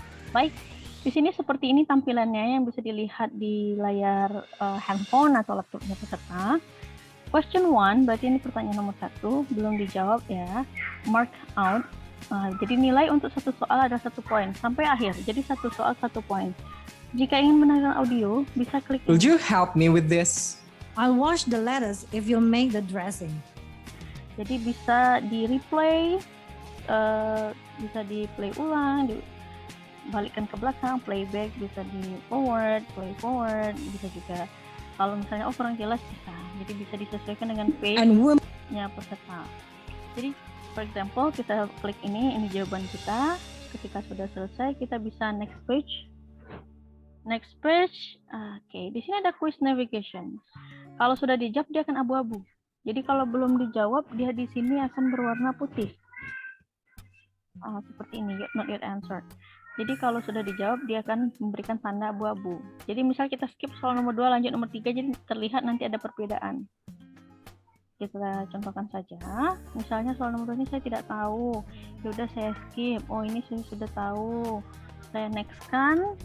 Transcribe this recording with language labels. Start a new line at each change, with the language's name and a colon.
Indonesian: Baik, di sini seperti ini tampilannya yang bisa dilihat di layar handphone atau laptopnya peserta. Question 1, berarti ini pertanyaan nomor 1, belum dijawab ya.
English: Mark out.
Indonesian: Jadi nilai untuk satu soal ada 1 poin sampai akhir. Jadi satu soal 1 poin. Jika ingin mendengarkan audio, bisa klik
English: Would you help me with this? I'll wash the lettuce if you make the dressing.
Indonesian: Jadi bisa di replay, bisa di play ulang, balikkan ke belakang, playback, bisa di play forward, bisa juga kalau misalnya kurang jelas bisa. Jadi bisa disesuaikan dengan page-nya peserta. Jadi
English: for example
Indonesian: kita klik ini jawaban kita. Ketika sudah selesai kita bisa next page. Oke, di sini ada quiz navigation. Kalau sudah dijawab dia akan abu-abu. Jadi kalau belum dijawab dia di sini akan berwarna putih. Seperti ini,
English: not yet answered.
Indonesian: Jadi kalau sudah dijawab dia akan memberikan tanda abu-abu. Jadi misal kita skip soal nomor 2 lanjut nomor 3, jadi terlihat nanti ada perbedaan. Kita contohkan saja. Misalnya soal nomor 2 ini saya tidak tahu. Ya udah saya skip. Oh ini saya sudah tahu. Saya next kan.